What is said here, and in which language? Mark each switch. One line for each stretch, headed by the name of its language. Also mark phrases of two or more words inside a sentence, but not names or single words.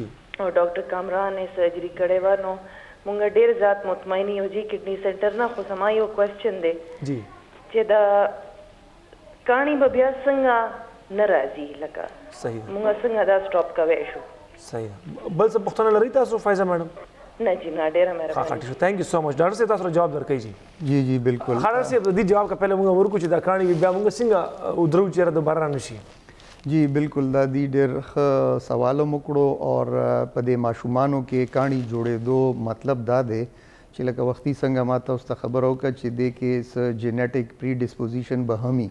Pashto: او ډاکټر کامران یې سرجري کړې وه، نو مونږ ډېر زیات مطمئن یو جی کډني سنټر نه. خو زما یو کوېسچن دی جی چې د کاڼي به بیا څنګه نه راځي، لکه صحیح مونږ څنګه دا سټاپ کوی شو؟ صحیح. بل څه پوښتنه لرئ تاسو فایزه میډم؟ نه جی نه، ډېره مهرباني. ښه
English: thank you so much.
Pashto: ډاکټر صاحب تاسو سره جواب درکړئ. جی جی جی بالکل. ډاکټر صاحب د دې جواب
Urdu: کا پهله
Pashto: موږ ورکو چې دا کاڼي بیا موږ څنګه ودرو چې دوباره را نشي. جی بالکل دا دی ډېر ښه سوال مو کړو اور په دې ماشومانو کې کاڼي جوړېدو مطلب دا دی چې لکه وختي څنګه ما تاسو ته خبره وکړه چې دې کې څه
English: genetic predisposition
Pashto: به هم وي.